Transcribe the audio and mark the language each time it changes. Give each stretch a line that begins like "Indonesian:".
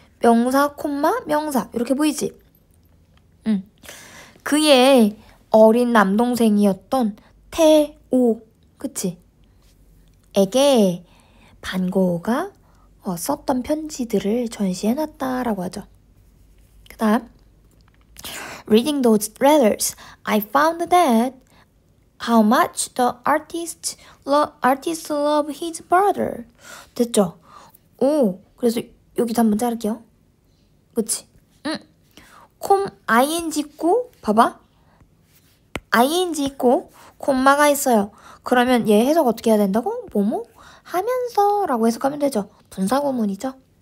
Korean: 명사, 콤마, 명사 이렇게 보이지? 그의 어린 남동생이었던 태오, 그치? 에게 반 고흐가 썼던 편지들을 전시해놨다라고 하죠. 그 다음
English: Reading those letters, I found that how much the artist loved his brother.
Korean: 됐죠? 그래서 여기도 한번 자를게요. 그치? ing 있고 봐봐. ing 있고 콤마가 있어요. 그러면 얘 해석 어떻게 해야 된다고? 뭐뭐 하면서 라고 해석하면 되죠. 분사구문이죠.